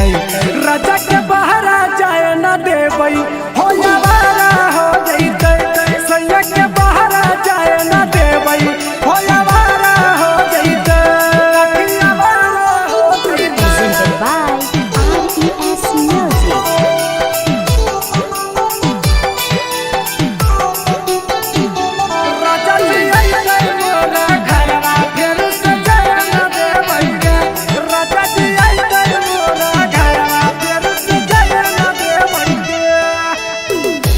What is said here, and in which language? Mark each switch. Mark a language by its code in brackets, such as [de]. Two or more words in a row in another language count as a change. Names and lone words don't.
[anp] राजा के बहरा जाए न देबै हो यावारा हो जइते। सैया के बहरा जाए न देबै हो यावारा हो जइते। यावारा हो जइते। [en] Presented by RES Music। [anp] राजा जी अइतै मोरा घरवा फेर से जाए न देबै गे। राजा जी अइतै मोरा घरवा फेर से जाए न देबै गे।